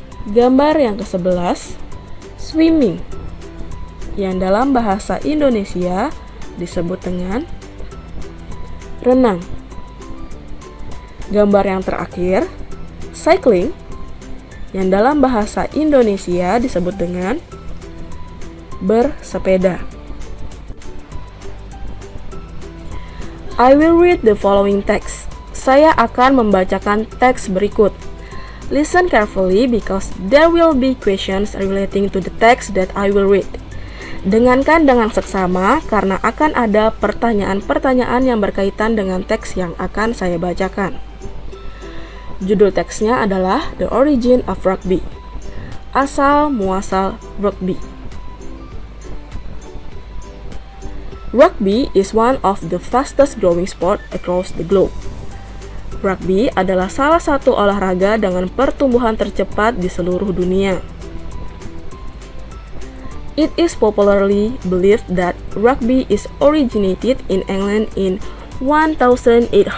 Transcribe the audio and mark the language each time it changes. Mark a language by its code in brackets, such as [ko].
[id] Gambar yang ke-11, swimming, yang dalam bahasa Indonesia disebut dengan renang. Gambar yang terakhir, cycling, yang dalam bahasa Indonesia disebut dengan bersepeda. [en] I will read the following text. [id] Saya akan membacakan teks berikut. [en] Listen carefully because there will be questions relating to the text that I will read. [id] Dengarkan dengan seksama karena akan ada pertanyaan-pertanyaan yang berkaitan dengan teks yang akan saya bacakan. Judul teksnya adalah The Origin of Rugby. Asal muasal rugby. [en] Rugby is one of the fastest growing sport across the globe. [id] Rugby adalah salah satu olahraga dengan pertumbuhan tercepat di seluruh dunia. [en] It is popularly believed that rugby is originated in England in 1823.